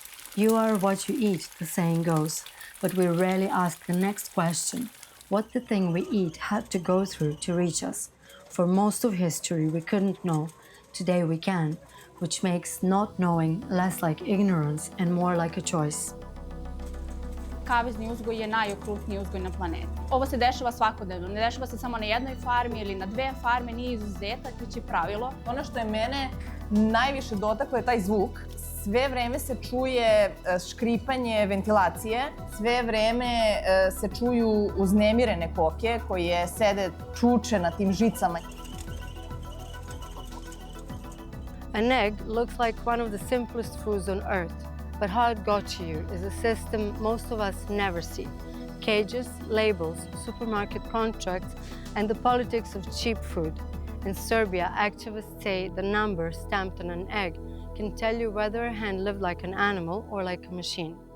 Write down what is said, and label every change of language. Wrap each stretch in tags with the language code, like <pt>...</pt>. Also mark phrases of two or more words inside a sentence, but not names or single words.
<en>You are what you eat, the saying goes, but we rarely ask the next question, what the thing we eat had to go through to reach us. For most of history we couldn't know, today we can, which makes not knowing less like ignorance and more like a choice.</en> <sr>Kavezni uzgoj je najokrutniji uzgoj na planeti. Ovo se dešava svakodnevno, ne dešava se samo na jednoj farmi ili na dve farme, nije izuzetak, već je pravilo. Ono što je mene najviše dotaklo je taj zvuk. Sve vreme se čuje škripanje ventilacije, sve vreme se čuju uznemirene koke koje sede čuče na tim žicama.</sr> <en>An egg looks like one of the simplest foods on earth, but how it got to you is a system most of us never see. Cages, labels, supermarket contracts, and the politics of cheap food. In Serbia, activists say the number stamped on an egg can tell you whether a hen lived like an animal or like a machine.</en>